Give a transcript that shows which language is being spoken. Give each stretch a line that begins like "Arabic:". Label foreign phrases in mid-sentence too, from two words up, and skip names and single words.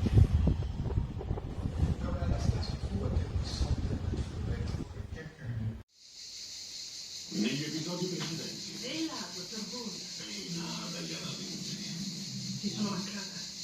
French: comme la navette se trouve à quelques centaines de kilomètres e quelques minutes.
Italian: Negli episodi precedenti. Ehi là, dottor Boone. Ehi là, Diana Vinci. Ti sono mancati.